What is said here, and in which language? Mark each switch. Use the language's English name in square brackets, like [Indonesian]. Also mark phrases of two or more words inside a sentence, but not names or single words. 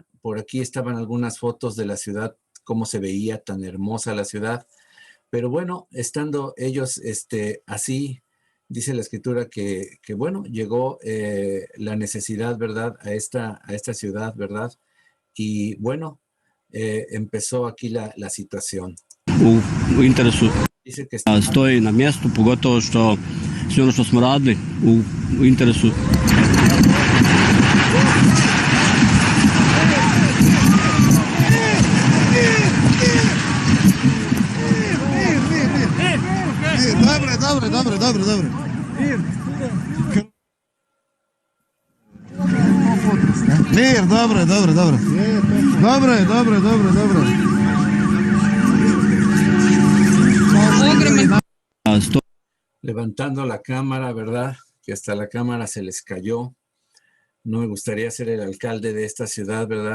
[Spanish] Por aquí estaban algunas fotos de la ciudad, cómo se veía tan hermosa la ciudad. Pero bueno, estando ellos así, dice la escritura que bueno, llegó la necesidad, ¿verdad? A esta ciudad, ¿verdad? Y bueno, empezó aquí la situación. [Croatian] U interesu [Spanish] Dice que [Croatian] stoji na mjestu, pogotovo što sve ono što smo radili u interesu. Dobre. Mir, dobre. [Spanish] Levantando la cámara, ¿verdad? Que hasta la cámara se les cayó. No me gustaría ser el alcalde de esta ciudad, ¿verdad?